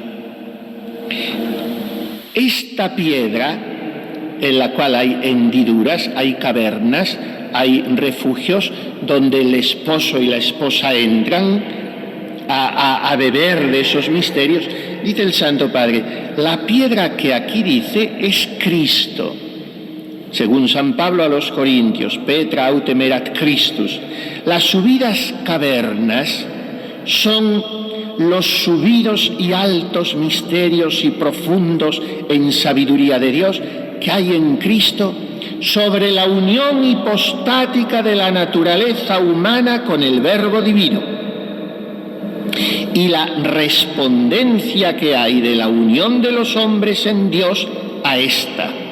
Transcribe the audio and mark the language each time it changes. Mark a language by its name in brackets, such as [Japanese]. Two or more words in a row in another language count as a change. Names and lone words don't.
[Spanish] Esta piedra, en la cual hay hendiduras, hay cavernas, hay refugios donde el esposo y la esposa entran a beber de esos misterios, dice el Santo Padre, la piedra que aquí dice es Cristo. Según San Pablo a los Corintios, [Latin] Petra autem erat Christus. [Spanish] Las subidas cavernas son los subidos y altos misterios y profundos en sabiduría de Dios que hay en Cristo sobre la unión hipostática de la naturaleza humana con el Verbo divino y la respondencia que hay de la unión de los hombres en Dios a esta.